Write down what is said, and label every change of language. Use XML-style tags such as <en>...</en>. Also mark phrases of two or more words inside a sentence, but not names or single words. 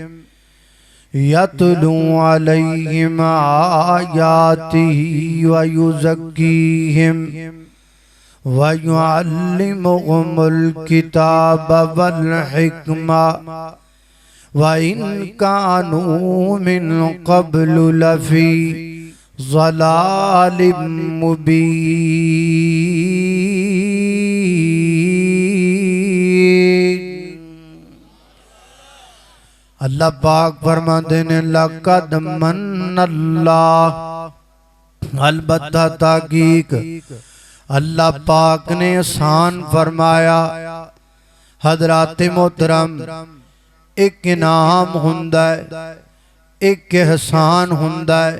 <ar>يتلو عليهم آياته ويزكيهم ويعلمهم الكتاب والحكمة وإن كانوا من قبل لفي ضلال مبين.</ar> <ur>اللہ پاک فرماتے نے</ur> <ar>لقد منّ الله,</ar> <ur>البتہ تاکیک اللہ پاک نے احسان فرمایا.</ur> <pa>حضرات محترم، ایک انعام ہوندا ہے، ایک احسان ہوندا ہے.</pa>